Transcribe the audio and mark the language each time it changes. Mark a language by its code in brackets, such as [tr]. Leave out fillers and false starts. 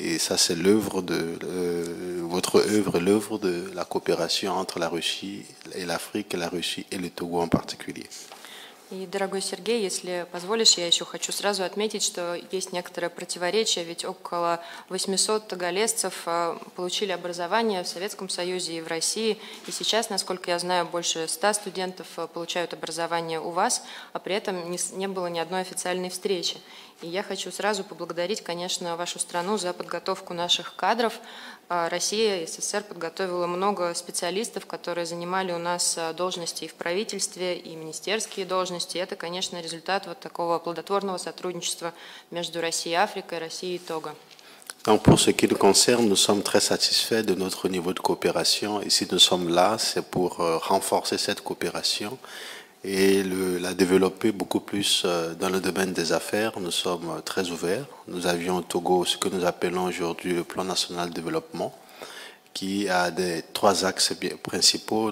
[fr] Et ça, c'est l'œuvre votre œuvre, l'œuvre de la coopération entre la Russie et l'Afrique, la Russie et le Togo en particulier. [ru] И, дорогой Сергей, если позволишь, я еще хочу сразу отметить, что есть некоторое противоречие, ведь около 800 тоголесцев получили образование в Советском Союзе и в России, и сейчас, насколько я знаю, больше 100 студентов получают образование у вас, а при этом не было ни одной официальной встречи. И я хочу сразу поблагодарить, конечно, вашу страну за подготовку наших кадров. Россия и СССР подготовила много специалистов, которые занимали у нас должности и в правительстве, и министерские должности. Это, конечно, результат вот такого плодотворного сотрудничества между Россией и Африкой, Россией и Того. [fr] Donc pour ce qui nous concerne, nous sommes très satisfaits de notre niveau de coopération. Et si nous sommes là, c'est pour renforcer cette coopération et la développer beaucoup plus dans le domaine des affaires. Nous sommes très ouverts. Nous avions au Togo ce que nous appelons aujourd'hui le plan national de développement, qui a trois axes principaux.